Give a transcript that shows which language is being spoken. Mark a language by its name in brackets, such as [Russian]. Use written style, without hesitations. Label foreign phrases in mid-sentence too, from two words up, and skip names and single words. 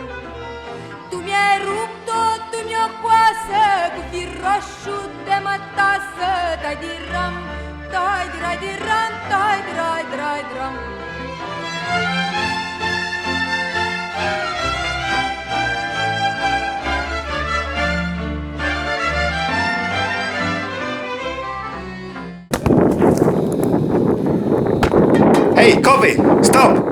[Romanian] Tu mi-ai rupt-o, tu mi-o coasă, cu fir roșu de mătasă, dai, diram, dai, drai, diram, dai, drai, drai, dram. [English] Hey, Kobe, stop!